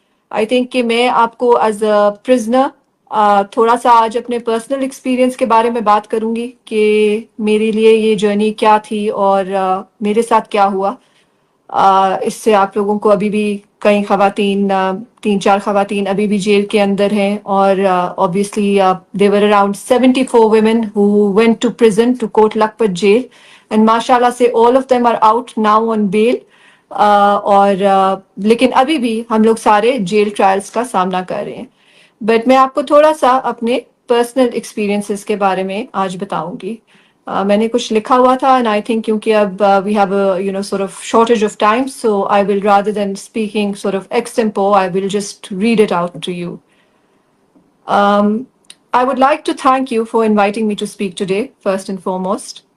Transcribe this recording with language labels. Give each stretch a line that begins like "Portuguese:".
Urdu: I think کہ میں آپ کو ایز اے پرزنر تھوڑا سا آج اپنے پرسنل ایکسپیرینس کے بارے میں بات کروں گی کہ میرے لیے یہ جرنی کیا تھی اور میرے ساتھ کیا ہوا. اس سے آپ لوگوں کو ابھی بھی کئی خواتین 3-4 خواتین ابھی بھی جیل کے اندر ہیں. اور
English: obviously there were around 74 women who went to prison to Kot Lakhpat jail, and mashallah سے all of them are out now on bail.
Urdu: اور لیکن ابھی بھی ہم لوگ سارے جیل ٹرائلز کا سامنا کر رہے ہیں. بٹ میں آپ کو تھوڑا سا اپنے پرسنل ایکسپیرینسز کے بارے میں آج بتاؤں گی. میں نے کچھ لکھا ہوا تھا
English: and I think
Urdu: کیونکہ اب
English: We have سort of shortage of time, so I will, rather than speaking sort of extempo, I will just read it out to you. I would like to thank you for inviting me to speak today, first and foremost.